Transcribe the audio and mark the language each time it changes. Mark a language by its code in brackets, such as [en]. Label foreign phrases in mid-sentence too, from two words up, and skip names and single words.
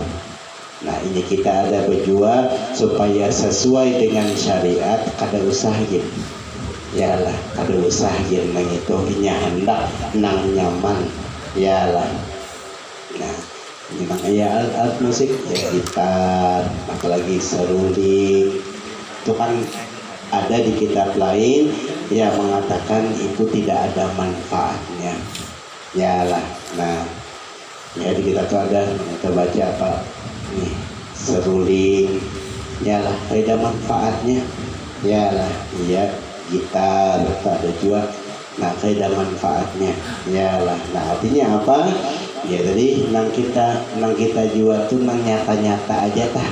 [bjn] Nah ini kita ada berjual supaya sesuai dengan syariat kada usaha gitu. Yalah kada usaha gitu nang itu inya hendak nang nyaman. [id] Yalah. Nah ini makanya alat musik ya gitar, apalagi seruling itu kan ada di kitab lain yang mengatakan itu tidak ada manfaatnya. Yalah. Nah ya di kitab itu ada kita baca apa nih seruling yalah ada manfaatnya. Yalah iya gitar ada juga nah ada manfaatnya. Yalah. [bjn] Nah artinya apa ya tadi nang kita jual tuh nang nyata-nyata aja tah.